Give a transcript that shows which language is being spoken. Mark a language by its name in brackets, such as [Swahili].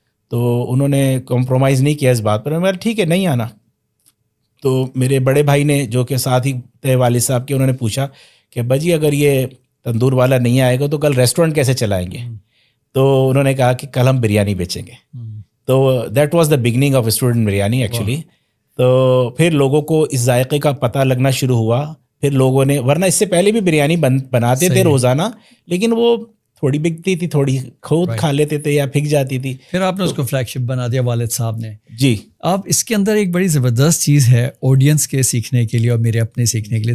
[Urdu] تو انہوں نے کمپرومائز نہیں کیا اس بات پر, میں ٹھیک ہے نہیں آنا. تو میرے بڑے بھائی نے جو کہ ساتھ ہی تھے والد صاحب کے, انہوں نے پوچھا کہ ابا جی اگر یہ تندور والا نہیں آئے گا تو کل ریسٹورینٹ کیسے چلائیں گے؟ تو انہوں نے کہا کہ کل ہم بریانی بیچیں گے. [English] تو that was the beginning of student biryani actually. [Urdu] تو پھر لوگوں کو اس ذائقے کا پتہ لگنا شروع ہوا. پھر لوگوں نے, ورنہ اس سے پہلے بھی بریانی بناتے تھے روزانہ, لیکن وہ تھوڑی بکتی تھی, تھوڑی خود کھا لیتے تھے یا پھک جاتی تھی. پھر آپ نے اس کو فلیگ شپ بنا دیا والد صاحب نے. جی. آپ اس کے اندر ایک بڑی زبردست چیز ہے آڈینس کے سیکھنے کے لیے اور میرے اپنے سیکھنے کے لیے.